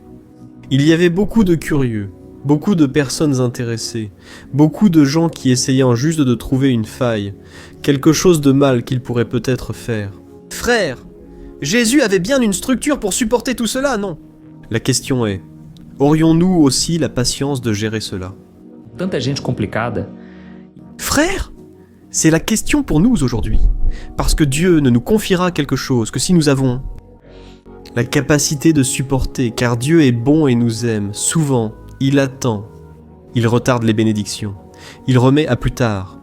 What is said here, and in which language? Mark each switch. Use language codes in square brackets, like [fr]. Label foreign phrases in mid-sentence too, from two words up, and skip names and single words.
[fr] Il y avait beaucoup de curieux, beaucoup de personnes intéressées, beaucoup de gens qui essayaient juste de trouver une faille, quelque chose de mal qu'il pourrait peut-être faire. Frère, Jésus avait bien une structure pour supporter tout cela, non ? La question est, aurions-nous aussi la patience de gérer cela ? [pt] Tanta gente complicada. [fr] Frère, c'est la question pour nous aujourd'hui. Parce que Dieu ne nous confiera quelque chose que si nous avons la capacité de supporter, car Dieu est bon et nous aime. Souvent, il attend. Il retarde les bénédictions. Il remet à plus tard.